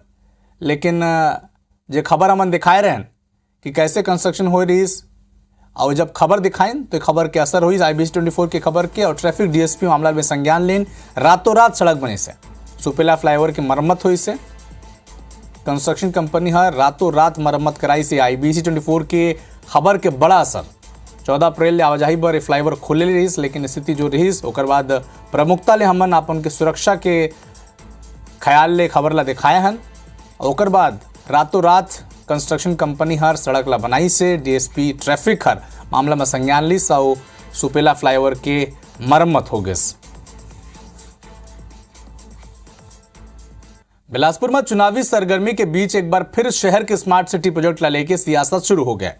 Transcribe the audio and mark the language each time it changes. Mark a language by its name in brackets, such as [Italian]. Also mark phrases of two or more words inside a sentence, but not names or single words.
[Chhattisgarhi] लेकिन जो खबर हमन दिखाए रहे कि कैसे कंस्ट्रक्शन हो रही और जब खबर दिखाएं तो खबर के असर हुई आईबीसी 24 के खबर के और ट्रैफिक डीएसपी मामला में संज्ञान लेन रातों रात सड़क बने से सुपेला फ्लाईओवर की मरम्मत हुई से कंस्ट्रक्शन कंपनी रातों रात मरम्मत कराई से आईबीसी 24 के खबर के बड़ा असर। 14 अप्रैल ले आवाजाही पर फ्लाईओवर खुले रही, लेकिन स्थिति जो रही ओकर बाद प्रमुखता ले हमन अपन के सुरक्षा के ख्याल ले खबर ला दिखाए हन। ओकर बाद रातों रात कंस्ट्रक्शन कंपनी सड़क ला बनाई से डीएसपी ट्रैफिक मामला में संज्ञान ली और सुपेला फ्लाईओवर के मरम्मत हो गई। बिलासपुर में चुनावी सरगर्मी के बीच एक बार फिर शहर के स्मार्ट सिटी प्रोजेक्ट ला लेके सियासत शुरू हो गया।